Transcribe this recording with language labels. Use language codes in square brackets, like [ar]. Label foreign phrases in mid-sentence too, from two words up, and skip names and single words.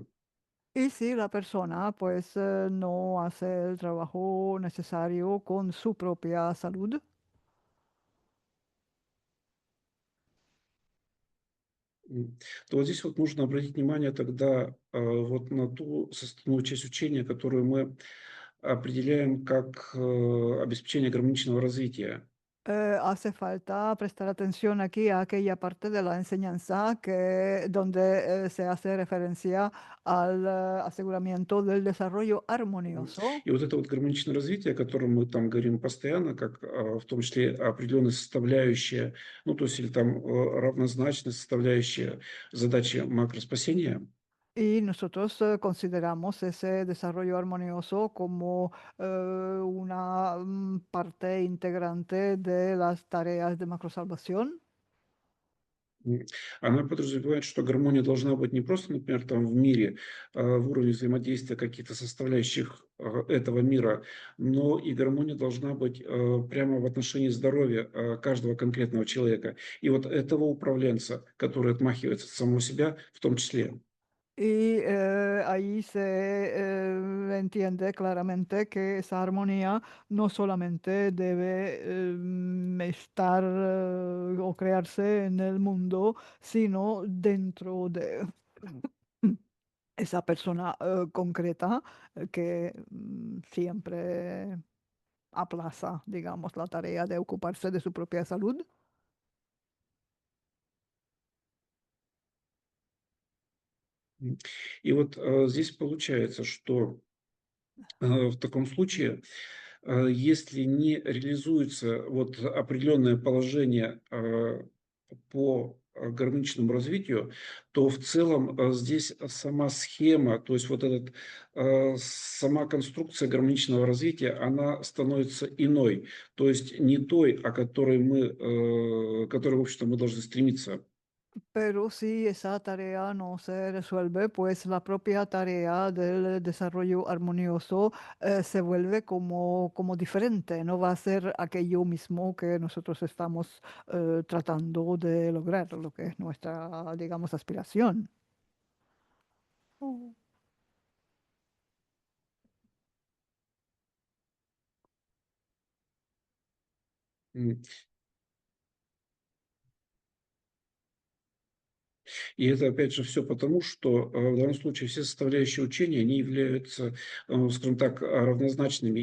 [es] Y si la persona pues no hace el trabajo necesario con su propia salud, [ru] то вот здесь вот нужно обратить внимание тогда вот на ту составную часть учения, которую мы определяем как обеспечение гармоничного развития. [es] hace falta prestar atención aquí a aquella parte de la enseñanza que, donde se hace referencia al aseguramiento del desarrollo armonioso. [ru] И вот это вот гармоничное развитие, о котором мы там говорим постоянно, как в том числе определенная составляющая, ну то есть или там равнозначная составляющая задачи макроспасения, [es] Y nosotros consideramos ese desarrollo armonioso como una parte integrante de las tareas de macrosalvación. [ru] м, она подразумевает, что гармония должна быть не просто, например, там в мире, в уровне взаимодействия каких-то составляющих этого мира, но и гармония должна быть прямо в отношении здоровья каждого конкретного человека. И вот этого управленца, который отмахивается от самого себя, в том числе. [es] Y ahí se entiende claramente que esa armonía no solamente debe estar o crearse en el mundo, sino dentro de esa persona concreta que siempre aplaza, digamos, la tarea de ocuparse de su propia salud. М. [ru] И вот здесь получается, что в таком случае, если не реализуется вот определенное положение по гармоничному развитию, то в целом здесь сама схема, то есть вот этот, сама конструкция гармоничного развития, она становится иной, то есть не той, о которой мы, которой, в общем-то, мы должны стремиться. [es] Pero si esa tarea no se resuelve, pues la propia tarea del desarrollo armonioso se vuelve como diferente, no va a ser aquello mismo que nosotros estamos tratando de lograr, lo que es nuestra, digamos, aspiración. Oh. М. [ru] И это, опять же, все потому, что в данном случае все составляющие учения, они являются, скажем так, равнозначными.